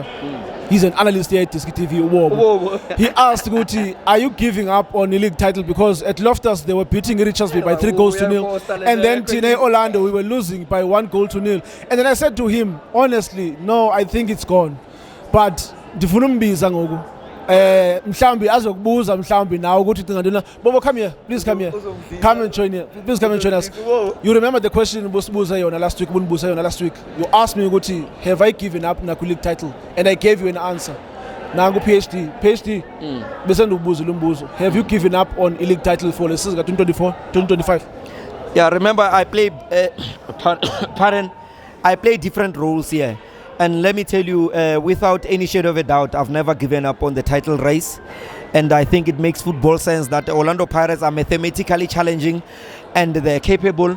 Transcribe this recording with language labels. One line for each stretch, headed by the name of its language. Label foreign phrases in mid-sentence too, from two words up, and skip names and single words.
English: He's an analyst here at iDiskiTV. He asked Guti, are you giving up on the league title? Because at Loftus they were beating Richards Bay by 3-0. And then Tine Orlando, we were losing by 1-0. And then I said to him, honestly, no, I think it's gone.
Xhosa: But ndifunumbiza ngoku. Mhlambi azokubuza mhlambi nawe ukuthi ngandona.
English: Bobo, come here. Please come here. Come and join here. Please come and join us. You remember the question
Xhosa: busibuza yona
English: last week? You asked me ukuthi, have I given up na league title? And I gave you an answer.
Xhosa: Nangu PhD. Bese ndubuza lo mbuzo.
English: Have you given up on a league title for the season 2024, 2025? Yeah, remember I play, pardon, I play different roles here. And let me tell you, without any shadow of a doubt, I've never given up on the title race. And I think it makes football sense that the Orlando Pirates are mathematically challenging and they're capable.